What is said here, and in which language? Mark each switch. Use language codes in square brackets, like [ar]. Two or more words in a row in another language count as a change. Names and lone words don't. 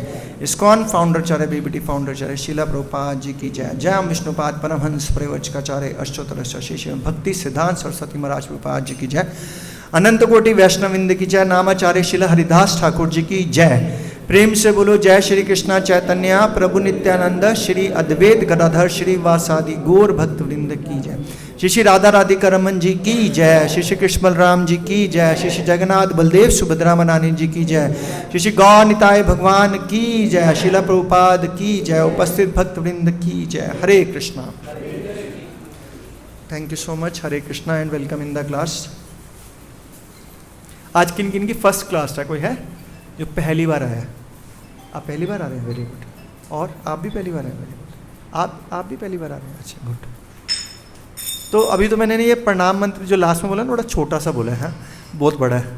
[hi] इस्कॉन फाउंडरचार्य बीबीटी फाउंडरचार्य शिला प्रभुपाद जी की जय। जय विष्णुपाद परमहंस परिव्राजकाचार्य अष्टोत्तर शशि श्रीमद भक्ति सिद्धांत सरस्वती महाराज प्रभुपाद जी की जय। अनंत कोटि वैष्णविंद की जय। नामाचार्य शिला हरिदास ठाकुर जी की जय। प्रेम से बोलो जय श्री कृष्णा चैतन्य प्रभु नित्यानंद श्री अद्वैत गदाधर श्री वासादि गौर भक्त वृंद की जय। श्री श्री राधा राधिका रमन जी की जय। श्री श्री कृष्ण बलराम जी की जय। श्री श्री जगन्नाथ बलदेव सुभद्रा मनानी जी की जय। श्री श्री गौर निताय भगवान की जय। शिला प्रभुपाद की जय। उपस्थित भक्त वृंद की जय। हरे कृष्णा। [en] thank you so much. Hare Krishna and welcome in the class. [hi] आज किन किन की [en] first class [hi] है? कोई है जो पहली बार आया? आप पहली बार आ रहे हैं? [en] very good. [hi] और आप भी पहली बार आए? [en] very good. [hi] आप भी पहली बार आ रहे हैं? अच्छा, गुड। तो अभी तो मैंने ये प्रणाम मंत्र जो लास्ट में बोला ना, थोड़ा छोटा सा बोला है, बहुत बड़ा है।